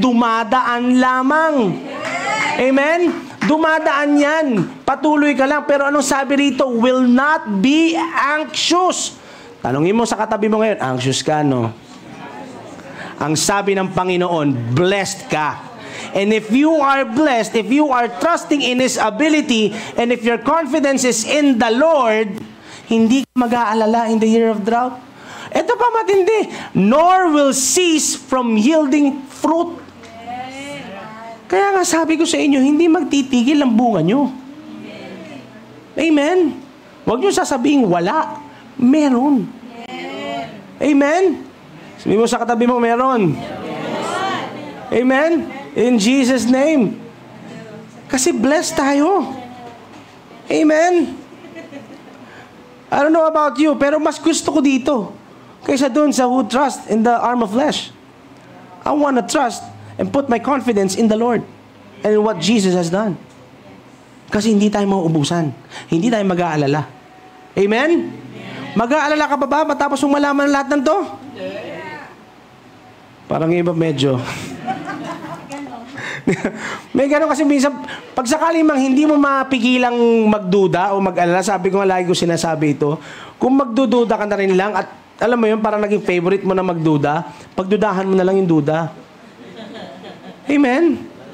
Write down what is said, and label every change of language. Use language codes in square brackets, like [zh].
[tl] Dumadaan lamang. Amen? Dumadaan yan. Patuloy ka lang. Pero anong sabi rito? [en] Will not be anxious. [tl] Tanungin mo sa katabi mo ngayon, anxious ka, no? Ang sabi ng Panginoon, blessed ka. [en] And if you are blessed, if you are trusting in His ability, and if your confidence is in the Lord, [tl] hindi ka mag-aalala [en] in the year of drought. [tl] Ito pa matindi. [en] Nor will cease from yielding fruit. [tl] Kaya nga sabi ko sa inyo, hindi magtitigil ang bunga nyo. Amen? Huwag nyo sasabihin wala. Meron. Amen? Sabi mo sa katabi mo, meron. Amen? [en] In Jesus' name. [tl] Kasi blessed tayo. Amen? [en] I don't know about you, [tl] pero mas gusto ko dito kaysa dun sa [en] who trust in the arm of flesh. I want to trust and put my confidence in the Lord and in what Jesus has done. [tl] Kasi hindi tayo mauubusan. Hindi tayo mag-aalala. Amen? Mag-aalala ka ba matapos mong malaman ang lahat ng to? Parang iba medyo. May gano'n kasi minsan, pag sakali mang hindi mo mapigilang magduda o mag-alala, sabi ko nga lagi ko sinasabi ito, kung magdududa ka na rin lang at alam mo yun, parang naging favorite mo na magduda, pagdudahan mo na lang yung duda. Amen?